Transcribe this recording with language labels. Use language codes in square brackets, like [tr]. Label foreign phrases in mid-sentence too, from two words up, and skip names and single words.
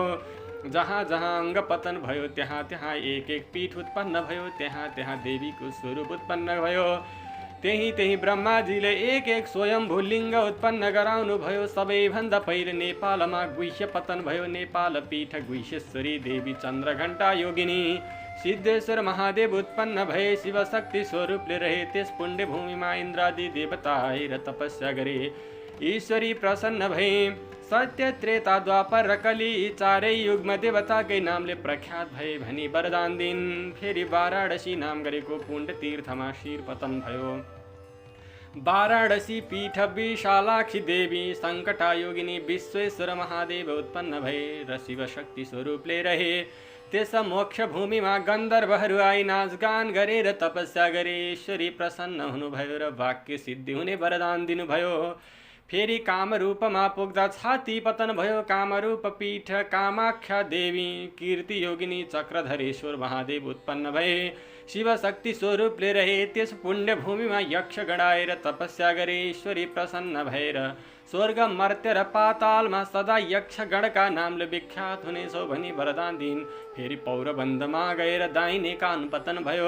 [ne] जहाँ जहाँ अङ्ग पतन भयो त्यहाँ त्यहाँ एक एक पीठ उत्पन्न भयो, त्यहाँ त्यहाँ देवीको स्वरूप उत्पन्न भयो। त्यही त्यही ब्रह्माजीले एक एक स्वयम्भू लिङ्ग उत्पन्न गराउनु भयो। सबैभन्दा पहिले नेपालमा गुह्य पतन भयो। नेपाल पीठ गुह्येश्वरी देवी चन्द्रघण्टा योगिनी सिद्धेश्वर महादेव उत्पन्न भए। शिवशक्ति स्वरूपले रहे त्यस पुण्य भूमिमा इन्द्रादि देवता आएर तपस्या गरे। ईश्वरी प्रसन्न भए। सत्य त्रेता द्वापर र कली चारै युगमा देवताकै नामले प्रख्यात भए भनी वरदान दिन फेरि वाराणसी नाम गरेको पुण्य तीर्थमा शिर पतन भयो। वाराणसी पीठ विशालाक्षी देवी सङ्कटायोगिनी विश्वेश्वर महादेव उत्पन्न भए र शिवशक्ति स्वरूपले रहे। त्यस मोक्ष भूमिमा गन्धर्वहरू आई नाचगान गरेर तपस्या गरे। ईश्वरी प्रसन्न हुनुभयो र वाक्य सिद्धि हुने वरदान दिनुभयो। फेरि कामरूपमा पुग्दा छाती पतन भयो। कामरूप पीठ कामाख्या देवी कीर्ति योगिनी चक्रधरेश्वर महादेव उत्पन्न भए। शिवशक्ति स्वरूपले रहे त्यस पुण्य भूमिमा यक्ष गणाएर तपस्या गरे। ईश्वरी प्रसन्न भएर स्वर्ग मर्त्य र पातालमा सदा यक्ष गणका नामले विख्यात हुनेछौ भनी वरदान दिइन्। फेरि पौरबन्दमा गएर दाहिने कान पतन भयो।